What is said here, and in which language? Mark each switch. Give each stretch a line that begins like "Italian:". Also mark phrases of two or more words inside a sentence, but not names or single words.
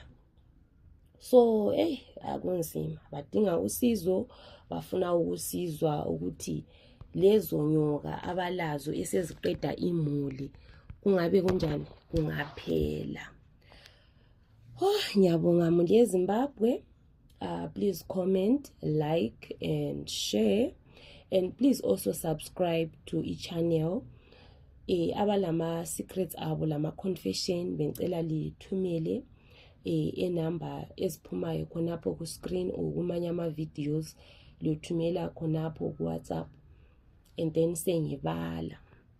North Ndebele: So akunzima, badinga usizo, bafuna ukusizwa ukuthi lezo nyoka abalazo eseziqeda imuli kungabe kunjani, kungaphela. Ngiyabonga muli yeZimbabwe.
English: Please comment, like and share, and please also subscribe to channel.
North Ndebele: Abalama secrets abo, lama confession, bengicela lithumele enumber eziphumayo khonapho ku screen or kumanye ama videos, lithumela khonapho ku WhatsApp,
English: and then
North Ndebele: sengibala.